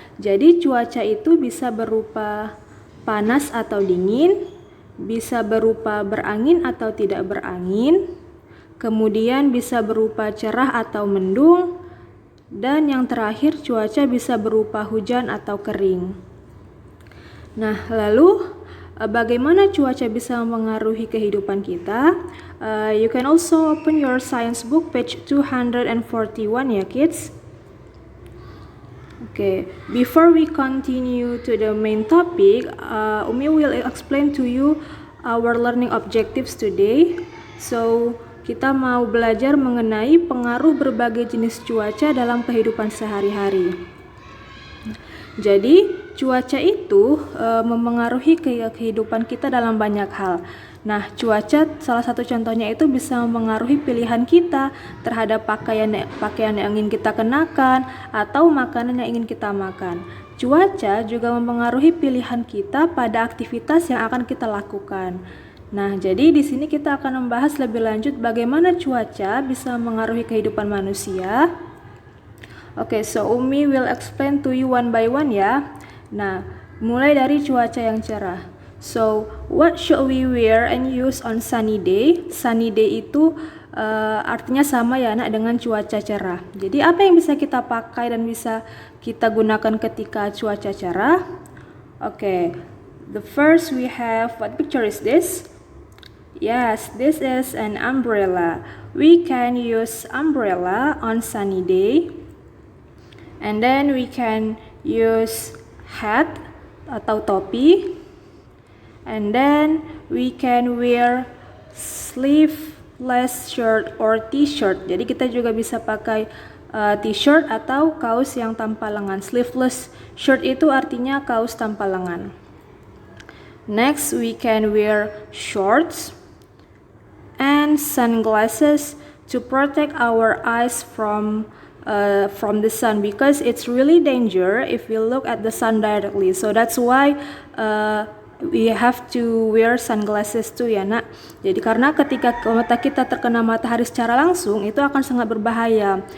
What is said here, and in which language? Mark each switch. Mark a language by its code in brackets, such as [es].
[id] Jadi cuaca itu bisa berupa panas atau dingin, bisa berupa berangin atau tidak berangin, kemudian bisa berupa cerah atau mendung, dan yang terakhir cuaca bisa berupa hujan atau kering. Nah, lalu bagaimana cuaca bisa mempengaruhi kehidupan kita? [en] You can also open your science book page 241 ya kids. Okay, before we continue to the main topic, Umi will explain to you our learning objectives today. [id] So, kita mau belajar mengenai pengaruh berbagai jenis cuaca dalam kehidupan sehari-hari. Jadi, cuaca itu memengaruhi kehidupan kita dalam banyak hal. Nah, cuaca salah satu contohnya itu bisa mempengaruhi pilihan kita terhadap pakaian yang ingin kita kenakan atau makanan yang ingin kita makan. Cuaca juga mempengaruhi pilihan kita pada aktivitas yang akan kita lakukan. Nah, jadi di sini kita akan membahas lebih lanjut bagaimana cuaca bisa mempengaruhi kehidupan manusia. [en] Okay, so Umi will explain to you one by one ya. [id] Nah, mulai dari cuaca yang cerah. [en] So, what should we wear and use on sunny day? [id] Sunny day itu artinya sama ya anak dengan cuaca cerah. Jadi apa yang bisa kita pakai dan bisa kita gunakan ketika cuaca cerah? [en] Okay, the first we have, what picture is this? Yes, this is an umbrella. We can use umbrella on sunny day. And then we can use hat [id] atau topi. [en] And then we can wear sleeveless shirt or t-shirt. [id] Jadi kita juga bisa pakai t-shirt atau kaos yang tanpa lengan. Sleeveless shirt itu artinya kaos tanpa lengan. [en] Next, we can wear shorts and sunglasses to protect our eyes from the sun, because it's really danger if we look at the sun directly. So that's why we have to wear sunglasses too ya nak. [id] Jadi karena ketika mata kita terkena matahari secara langsung itu akan sangat berbahaya.